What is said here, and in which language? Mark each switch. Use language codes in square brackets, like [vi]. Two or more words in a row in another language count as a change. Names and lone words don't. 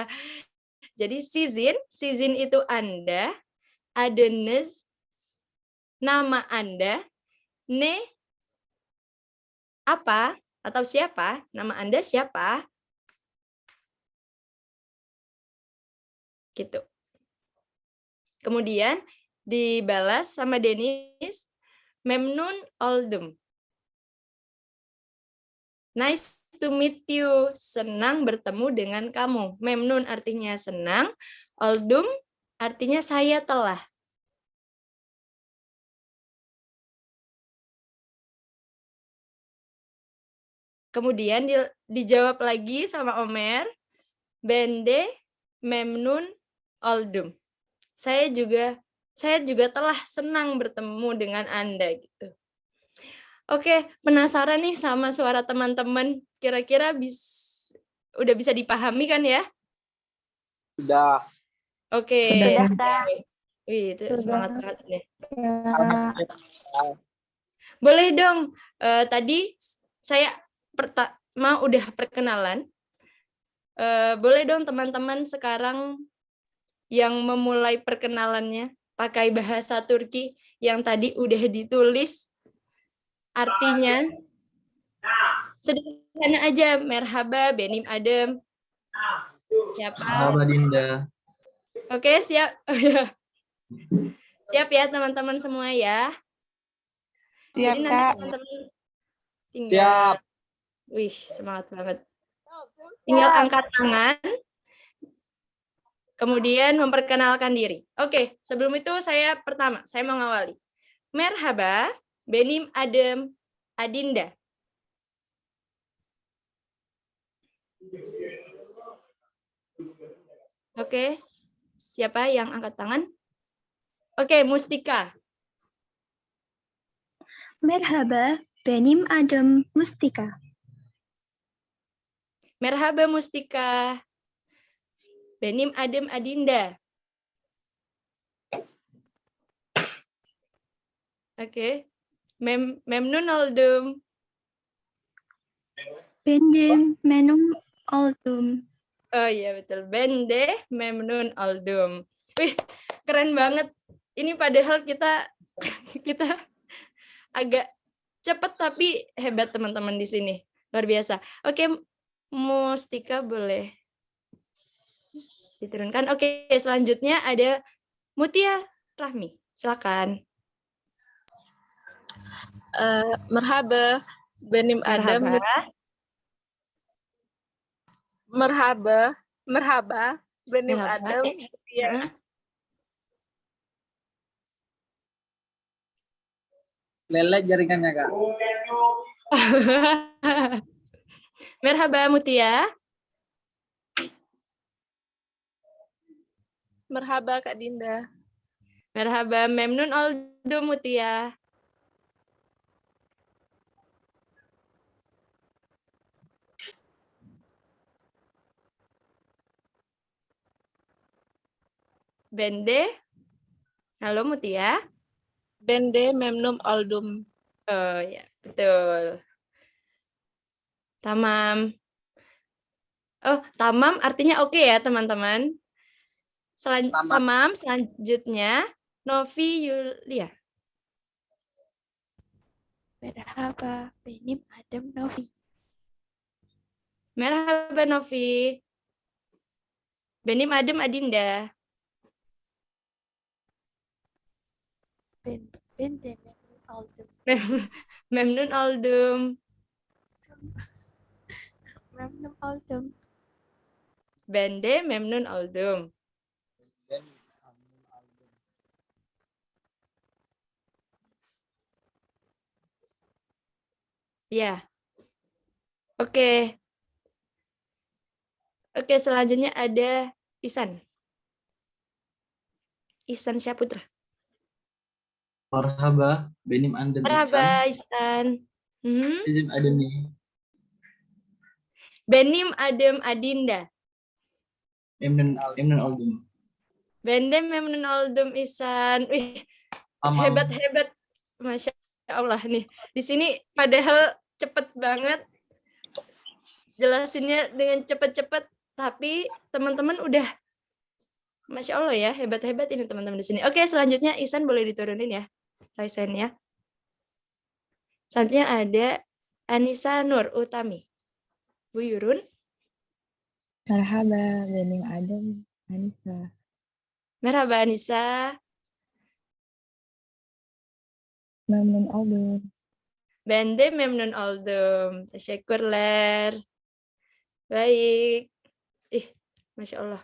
[id] Jadi season itu Anda, Adenes nama Anda, ne apa atau siapa? Nama Anda siapa? Gitu. Kemudian dibalas sama Dennis, [tr] memnun oldum. [en] Nice to meet you. [id] Senang bertemu dengan kamu. Memnun artinya senang, oldum artinya saya telah. Kemudian dijawab lagi sama Omer, [tr] bende memnun oldum. [id] Saya juga telah senang bertemu dengan Anda gitu. Oke, penasaran nih sama suara teman-teman. Kira-kira udah bisa dipahami kan ya? Sudah. Oke. Sudah, Kak. Wih, itu semangat banget nih. Ya. Boleh dong. Tadi saya pertama udah perkenalan. Boleh dong teman-teman sekarang yang memulai perkenalannya pakai bahasa Turki yang tadi udah ditulis artinya. Sederhana aja, [tr] merhaba, benim adem. [id] Siapa? [tr] Merhaba Dinda. [id] Oke, siap. Siap ya teman-teman semua ya. Siap, Jadi nanti Kak. teman-teman tinggal. Siap. Wih, semangat banget. Tinggal angkat tangan. Kemudian memperkenalkan diri. Oke, sebelum itu saya mau ngawali. [tr] Merhaba, benim adem Adinda. [id] Oke, siapa yang angkat tangan? Oke, Mustika. [tr] Merhaba, benim adım Mustika. Merhaba Mustika. Benim adem Adinda. Oke. Memnun oldum. Benim memnun oldum. [id] Oh iya betul. [tr] Bende memnun oldum. [id] Wih, keren banget. Ini padahal kita agak cepat tapi hebat teman-teman di sini. Luar biasa. Oke, Mustika boleh diturunkan. Oke, selanjutnya ada Mutia Rahmi. Silakan. [tr] Merhaba, benim adem. Merhaba, benim adem. [id] Ya. Lelet jaringannya, Kak. [tr] Merhaba Mutia. Merhaba Kak Dinda. Merhaba, memnun oldum Mutia. Bende. [id] Halo Mutia. [tr] Bende memnun oldum. [id] Oh ya, betul. Tamam. Oh, tamam artinya oke ya, teman-teman. Tamam, selanjutnya Novi Yulia. [tr] Merhaba, benim adım Novi. Merhaba Novi. Benim adem Adinda. Bende memnun oldum. Memnun oldum. Memnun oldum. Bende memnun oldum. [id] Ya. Oke. Oke, selanjutnya ada Isan. Isan Syaputra. [tr] Merhaba, benim adem Merhaba Isan. Benim adem nih. Benim adem Adinda. Memnun oldum. Bende memnun oldum Isan. Wih, Amam. [id] hebat-hebat. [ar] Masya Allah [id] nih. Di sini padahal cepet banget jelasinnya dengan cepet-cepet, tapi teman-teman udah [ar] Masya Allah [id] ya, hebat-hebat ini teman-teman di sini. Oke, selanjutnya Isan boleh diturunin ya, Raisennya. Selanjutnya ada Anissa Nur Utami. [tr] Bu Yurun. Marhaba, Benim Adam, Anissa. Merhaba Anissa. Memnun Aldum. Bende memnun oldum. Teşekkürler. [id] Baik. Ih, [ar] Masya Allah.